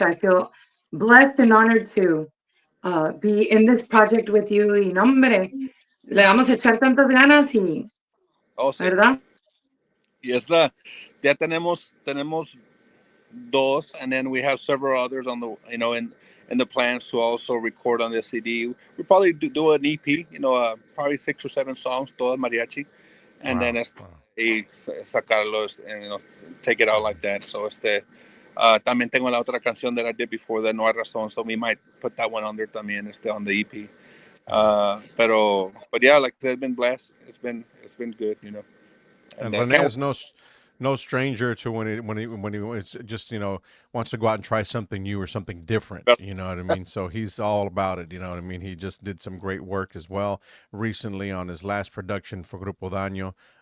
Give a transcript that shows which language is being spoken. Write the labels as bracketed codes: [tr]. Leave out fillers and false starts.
[en] I feel blessed and honored to be in this project with you. [es] Y no, hombre, le vamos a echar tantas ganas y, ¿verdad? Y ya tenemos dos, [en] and then we have several others on the in the plans to also record on the CD. We probably do an EP, probably 6 or 7 songs, [es] todas mariachi, [en] and then [es] sacarlos [en] and take it out like that. So [es] también tengo la otra canción [en] that I did before that, No Hay Razón, so we might put that one on there [es] también, [en] on the EP. But yeah, like I said, it's been blessed. It's been good, And Rene is no stranger to when he it's just wants to go out and try something new or something different. You know what I mean? So he's all about it. You know what I mean? He just did some great work as well recently on his last production for Grupo Daño.